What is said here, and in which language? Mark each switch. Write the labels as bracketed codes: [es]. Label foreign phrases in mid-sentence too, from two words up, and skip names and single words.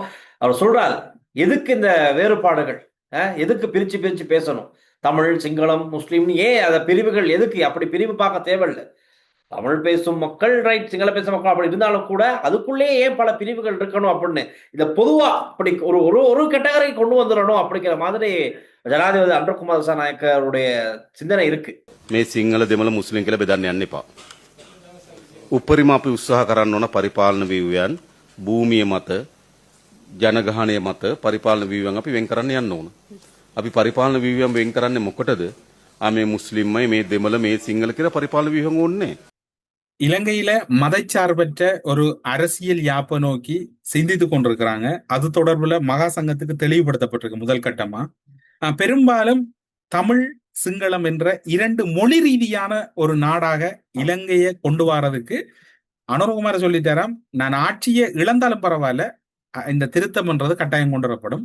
[ta] அவர் சொல்றாரு, எதுக்கு இந்த வேறுபாடுகள், எதுக்கு பிரிச்சு பேசணும், தமிழ் சிங்களம் முஸ்லீம் ஏன் அத பிரிவுகள் எதுக்கு, அப்படி பிரிவு பார்க்க தேவையில்லை. தமிழ் பேசும் மக்கள் ரைட், சிங்கள பேசும் மக்கள் அப்படி இருந்தாலும் கூட அதுக்குள்ளே ஏன் பல பிரிவுகள் இருக்கணும் அப்படின்னு இதை பொதுவா அப்படி ஒரு கேட்டகரி கொண்டு வந்துடணும் அப்படிங்கிற மாதிரி ஜனாதிபதி அன்று குமாரசாநாயக்கருடைய சிந்தனை இருக்கு. [si] මේ සිංහල දෙමළ මුස්ලිම් කියලා බෙදන්න යන්න එපා. උපරිම අපි උත්සාහ කරන්න ඕන පරිපාලන ව්‍යුහයන් භූමිය මත ජනගහනය මත පරිපාලන ව්‍යුහයන් අපි වෙන් කරන්න යන්න ඕන. අපි පරිපාලන ව්‍යුහයන් වෙන් කරන්නේ මොකටද? මේ මුස්ලිම්මයි මේ දෙමළ මේ සිංහල කියලා පරිපාලන ව්‍යුහයන් ඕනේ. [ta] இலங்கையில மதச்சார்பற்ற ஒரு அரசியல் யாப்பை நோக்கி சிந்தித்து கொண்டிருக்கிறாங்க. அது தொடர்புல மகா சங்கத்துக்கு தெளிவுபடுத்தப்பட்டிருக்கு முதல் கட்டமா. பெரும்பாலும் தமிழ் சிங்களம் என்ற இரண்டு மொழி ரீதியான ஒரு நாடாக இலங்கையை கொண்டு வரதுக்கு அனுரகுமார சொல்லிட்டாராம், நான் ஆட்சியை இழந்தாலும் பரவாயில்ல, இந்த திருத்தம்ன்றது கட்டாயம் கொண்டு வரப்படும்.